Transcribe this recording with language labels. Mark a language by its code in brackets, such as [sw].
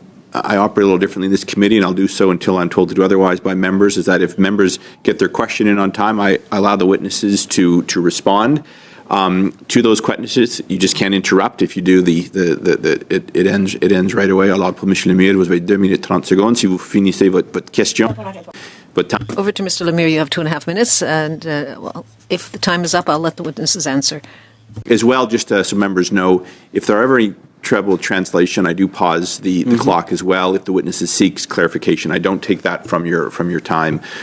[en] I operate a little differently in this committee, and I'll do so until I'm told to do otherwise by members, is that if members get their question in on time, I allow the witnesses to respond to those questions. You just can't interrupt. If you do, it ends right away. [fr] Alors, pour M. Lemire, vous avez 2 minutes 30 secondes. Si vous finissez votre question. [en] Over to Mr. Lemire, you have 2.5 minutes, and if the time is up, I'll let the witnesses answer. As well, just so members know, if there are ever any trouble translation, I do pause the clock as well if the witnesses seeks clarification. I don't take that from your time.